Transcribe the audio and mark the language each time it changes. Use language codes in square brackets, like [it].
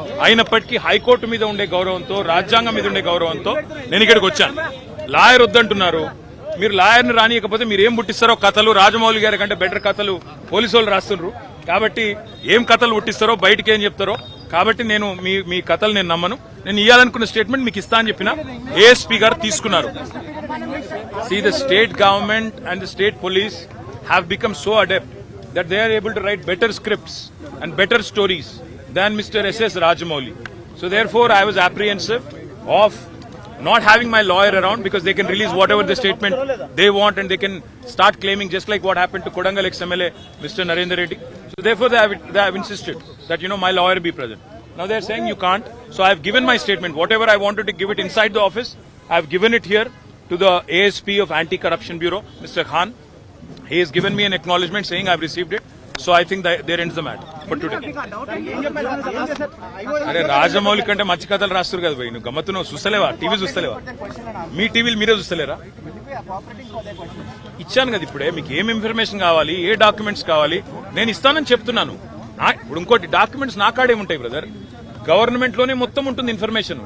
[te] అయినప్పటికీ హైకోర్టు మీద ఉండే గౌరవంతో, రాజ్యాంగం మీద ఉండే గౌరవంతో నేను ఇక్కడికి వచ్చాను. లాయర్ వద్దంటున్నారు. మీరు లాయర్ని రానియకపోతే మీరు ఏం పుట్టిస్తారో కథలు, రాజమౌళి గారి కంటే బెటర్ కథలు పోలీసు వాళ్ళు రాస్తున్నారు. కాబట్టి ఏం కథలు పుట్టిస్తారో, బయటకి ఏం చెప్తారో. కాబట్టి నేను మీ కథలు నేను నమ్మను. నేను ఇవ్వాలనుకున్న స్టేట్మెంట్ మీకు ఇస్తా అని చెప్పిన ఏఎస్పీ గారు తీసుకున్నారు. [en] See, the state government and the state police have become so adept that they are able to write better scripts and better stories than Mr. S.S. Rajamouli. So therefore, I was apprehensive of not having my lawyer around because they can release whatever the statement they want and they can start claiming just like what happened to Kodangal ex-MLA, Mr. Narendra Reddy. So therefore, they have insisted that, my lawyer be present. Now they are saying you can't. So I have given my statement. Whatever I wanted to give it inside the office, I have given it here to the ASP of Anti-Corruption Bureau, Mr. Khan. He has given me an acknowledgement saying I have received it. So I think there ends the matter for today. [te] అరే రాజమౌళి కంటే మంచి కథలు రాస్తారు కదా భయ్. నువ్వు గమ్మత్తు నువ్వు చూస్తలేవా? టీవీ చూస్తలేవా? మీ టీవీలు మీరే చూస్తలేరా? ఇచ్చాను కదా ఇప్పుడే. మీకు ఏం ఇన్ఫర్మేషన్ కావాలి, ఏ డాక్యుమెంట్స్ కావాలి నేను ఇస్తానని చెప్తున్నాను. ఇప్పుడు ఇంకోటి డాక్యుమెంట్స్ నా కాడే ఉంటాయి బ్రదర్. గవర్నమెంట్ లోనే మొత్తం ఉంటుంది ఇన్ఫర్మేషన్.